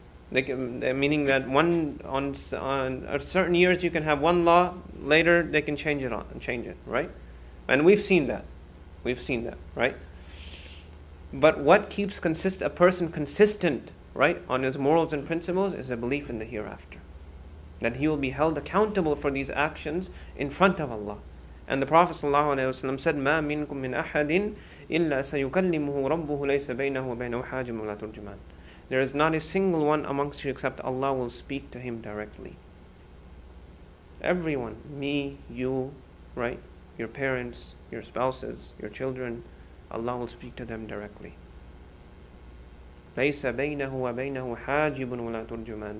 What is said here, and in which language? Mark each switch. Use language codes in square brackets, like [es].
[en] Meaning that on certain years you can have one law, later they can change it, right? And we've seen that, right? But what keeps a person consistent, right, on his morals and principles is a belief in the hereafter. That he will be held accountable for these actions in front of Allah. And the Prophet ﷺ said, [ar] مَا مِنْكُم مِّنْ أَحَدٍ إِلَّا سَيُكَلِّمُهُ رَبُّهُ لَيْسَ بَيْنَهُ وَبَيْنَهُ حَاجِبٌ وَلَا تُرْجُمَانٌ. [en] There is not a single one amongst you except Allah will speak to him directly. Everyone, me, you, right? Your parents, your spouses, your children, Allah will speak to them directly. [ar] لَيْسَ بَيْنَهُ وَبَيْنَهُ حَاجِبٌ وَلَا تُرْجُمَانٌ.